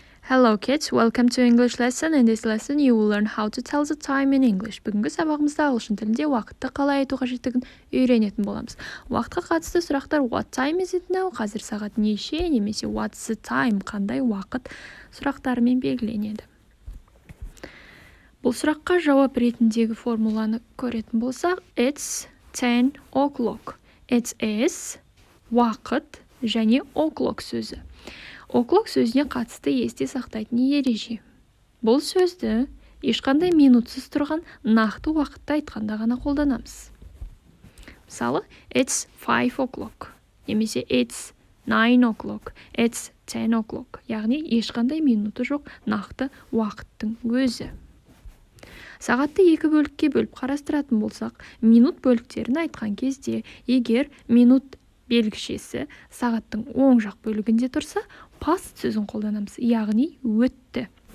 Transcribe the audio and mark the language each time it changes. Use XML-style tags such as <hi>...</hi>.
<en>Hello kids, welcome to English lesson. In this lesson you will learn how to tell the time in English.</en> <kk>Бүгінгі сабағымызда ағылшын тілінде уақытты қалай айту қажеттігін үйренетін боламыз. Уақытқа қатысты сұрақтар</kk> <en>what time is it now?</en> <kk>Қазір сағат неше? Немесе</kk> <en>what's the time?</en> <kk>Қандай уақыт? Сұрақтарымен белгіленеді. Бұл сұраққа жауап ретіндегі формуланы көретін болсақ,</kk> <en>it's 10 o'clock. It is</en> <kk>уақыт және o'clock сөзі. O'clock сөзіне қатысты есте сақтайтын ереже. Бұл сөзді ешқандай минутсыз тұрған нақты уақытта айтқанда ғана қолданамыз. Мысалы,</kk> <en>it's 5 o'clock,</en> <kk>немесе</kk> <en>it's 9 o'clock, it's 10 o'clock.</en> <kk>Яғни ешқандай минуты жоқ нақты уақыттың өзі. Сағатты екі бөлікке бөліп қарастыратын болсақ, минут бөліктерін айтқан кезде, егер минут белгішесі сағаттың оң жақ бөлігінде тұрса, past сөзін қолданамыз, яғни өтті.</kk>